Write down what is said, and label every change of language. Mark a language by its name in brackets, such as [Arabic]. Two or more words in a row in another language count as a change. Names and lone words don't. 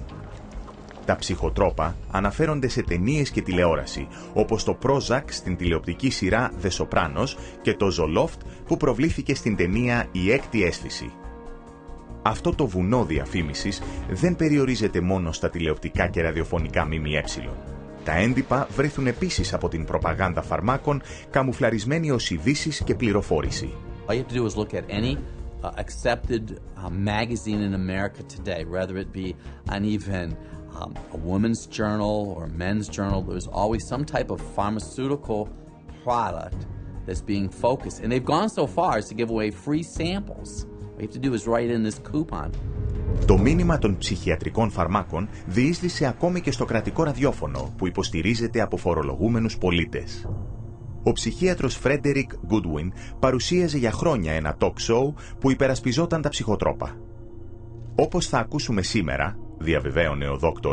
[Greek] Τα ψυχοτρόπα αναφέρονται σε ταινίες και τηλεόραση, όπως το Prozac στην τηλεοπτική σειρά The Sopranos και το Zoloft που προβλήθηκε στην ταινία «Η έκτη αίσθηση». Αυτό το βουνό διαφήμισης δεν περιορίζεται μόνο στα τηλεοπτικά και ραδιοφωνικά ΜΜΕ. Τα έντυπα βρέθουν επίσης από την προπαγάνδα φαρμάκων, καμουφλαρισμένη ως ειδήσεις και πληροφόρηση. [English] All you have to do is look at any accepted magazine in America today, whether it be on even a woman's journal or a men's journal. There's always some type of pharmaceutical product that's being focused. And they've gone so far as to give away free samples. What you have to do is write in this coupon. [Greek] Το μήνυμα των ψυχιατρικών φαρμάκων διείσδησε ακόμη και στο κρατικό ραδιόφωνο που υποστηρίζεται από φορολογούμενους πολίτες. Ο ψυχίατρος Frederick Goodwin παρουσίαζε για χρόνια ένα [English] talk show [Greek] που υπερασπιζόταν τα ψυχοτρόπα. Όπως θα ακούσουμε σήμερα, διαβεβαίωνε ο Dr.